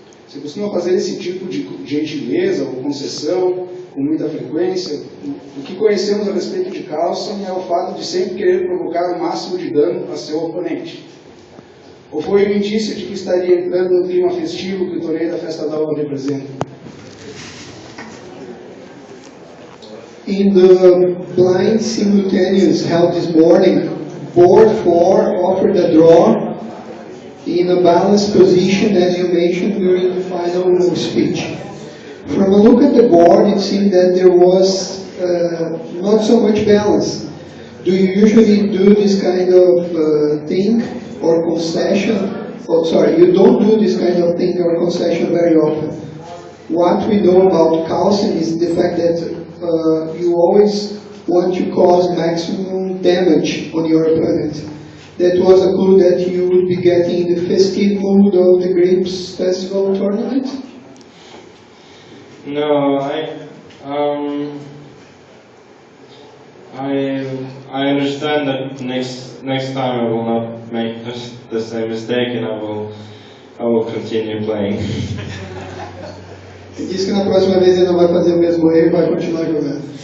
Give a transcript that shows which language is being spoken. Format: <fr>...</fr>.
<pt>Você costuma fazer esse tipo de gentileza ou concessão com muita frequência? O que conhecemos a respeito de Carlsen é o fato de sempre querer provocar o máximo de dano a seu oponente. Ou foi um indício de que estaria entrando no clima festivo que o torneio da Festa da Uva representa?</pt> <en>In the blind simultaneous held this morning, board 4 offered a draw in a balanced position as you mentioned during the final speech. From a look at the board, it seemed that there was not so much balance. Do you usually do this kind of thing or concession? Oh, sorry, you don't do this kind of thing or concession very often. What we know about Carlsen is the fact that you always want to cause maximum damage on your opponent. That was a clue that you would be getting in the festive mood of the Grapes Festival tournament? No, I understand that next time I will not make the same mistake and I will continue playing.</en> <pt>Ele disse que na próxima vez ele não vai fazer o mesmo erro e vai continuar jogando.</pt>